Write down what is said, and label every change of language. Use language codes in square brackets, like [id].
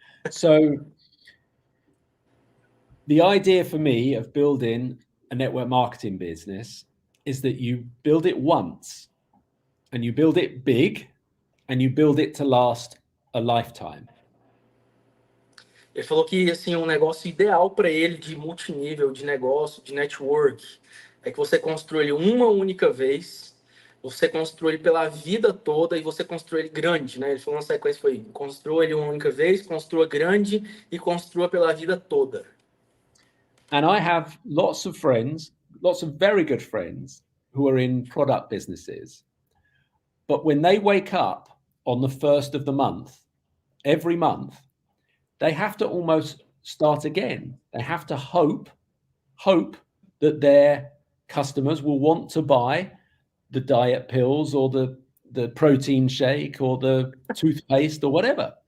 [en] So the idea for me of building a network marketing business is that you build it once and you build it big and you build it to last a lifetime. [pt] Ele falou que assim, um negócio ideal para ele de multinível, de negócio, de network, é que você construa ele uma única vez, você construa ele pela vida toda e você construa ele grande, né? Ele falou na sequência, foi construa ele uma única vez, construa grande e construa pela vida toda. [en] And I have lots of friends, lots of very good friends who are in product businesses. But when they wake up on the first of the month, every month, they have to almost start again. They have to hope that their customers will want to buy the diet pills or the protein shake or the toothpaste or whatever.